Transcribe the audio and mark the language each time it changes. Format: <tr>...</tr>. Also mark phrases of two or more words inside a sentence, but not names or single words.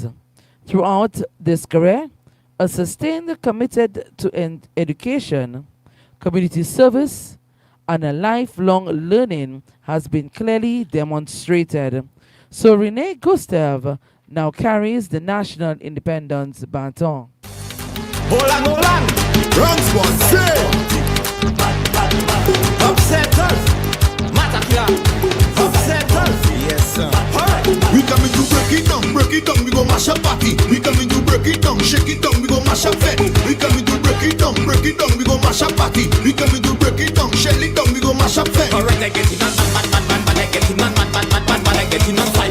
<en>Throughout this career, a sustained committed to education, community service, and a lifelong learning has been clearly demonstrated. So Renee Gustav now carries the National Independence Baton. Hold on. Runs one, say. Upsetters. Matakila. Upsetters. Yes, sir. Alright. We coming to break it down, we go mash up party. We coming to break it down, shake it down, we go mash up fed. We coming to break it down, we go mash up party. We coming to break it down, shell it down, we go mash up fed. Alright, I get it on, man, I get it on, man, I get it on fight.</en>